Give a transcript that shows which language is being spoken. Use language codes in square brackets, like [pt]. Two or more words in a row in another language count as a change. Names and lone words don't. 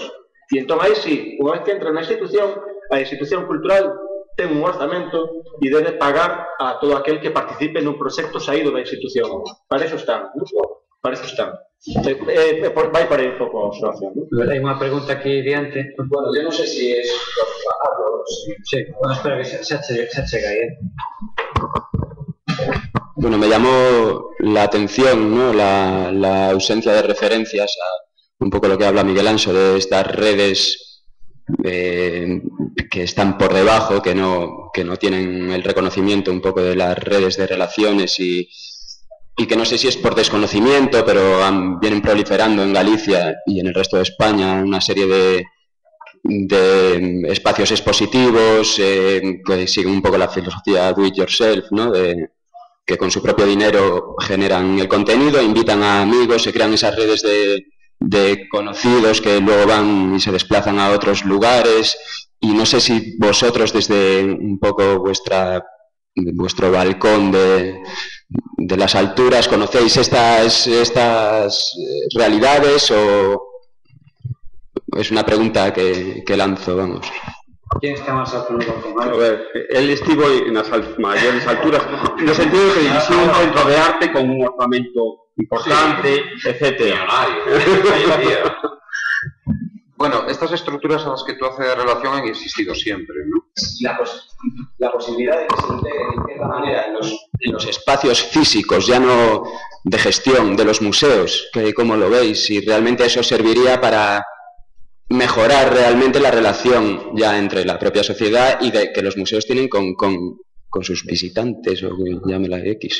[gl] E entón aí sí, unha vez que entra na institución, a institución cultural ten un orzamento e debe pagar a todo aquel que participe nun proxecto saído da institución. Para eso están, non? Para eso están. Vai para aí un pouco a observación. Hai unha pregunta aquí diante. Bueno, yo non sei se é... Sí, bueno, espera que xa chega aí, [es] Bueno, me llamó la atención, ¿no? la ausencia de referencias a un poco lo que habla Miguel Anso de estas redes que están por debajo, que no tienen el reconocimiento un poco de las redes de relaciones y que no sé si es por desconocimiento, pero vienen proliferando en Galicia y en el resto de España una serie de espacios expositivos que siguen un poco la filosofía [en] do it yourself, [es] ¿no? Que con su propio dinero generan el contenido, invitan a amigos, se crean esas redes de conocidos que luego van y se desplazan a otros lugares, y no sé si vosotros desde un poco vuestro balcón de las alturas conocéis estas realidades, o es una pregunta que lanzo, vamos. ¿Quién está más alto en el balcón? [gl] A ver, él estivo nas maiores alturas, no sentido de que dirixiu un centro de arte con un orzamento importante, etc. [es] Bueno, estas estructuras a las que tú haces relación han existido siempre, ¿no? La posibilidad de que se integren de cierta manera en los espacios físicos, ya no de gestión de los museos, que ¿cómo lo veis? Si realmente eso serviría para mejorar realmente la relación ya entre la propia sociedad y de que los museos tienen con sus visitantes, o llámela X.